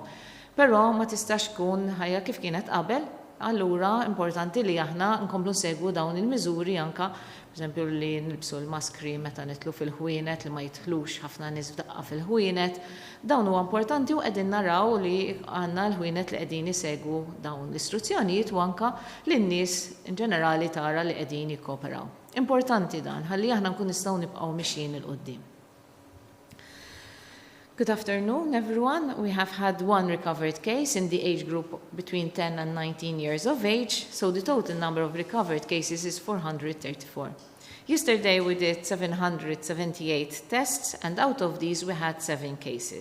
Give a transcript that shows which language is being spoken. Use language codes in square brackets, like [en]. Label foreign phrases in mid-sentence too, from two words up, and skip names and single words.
[mt] Però ma tistax tkun ħajja kif kienet qabel, allura importanti li aħna nkomplu nsegwu dawn il-miżuri anke pereżempju li nilbsu l-maskri meta nitlu fil-ħwienet li ma jidħlux ħafna nies f'daqqa fil-ħwienet. Dawn huwa importanti u qegħdin naraw li għandna l-ħwienet li qegħdin isegwu dawn l-istruzzjonijiet u anke lin-nies in ġenerali tara li qegħdin jikkooperaw. Importanti dan, ħalli aħna nkun nistgħu nibqgħu mixjin il-qudiem. [en] Good afternoon, everyone. We have had 1 recovered case in the age group between 10 and 19 years of age, so the total number of recovered cases is 434. Yesterday we did 778 tests, and out of these we had 7 cases.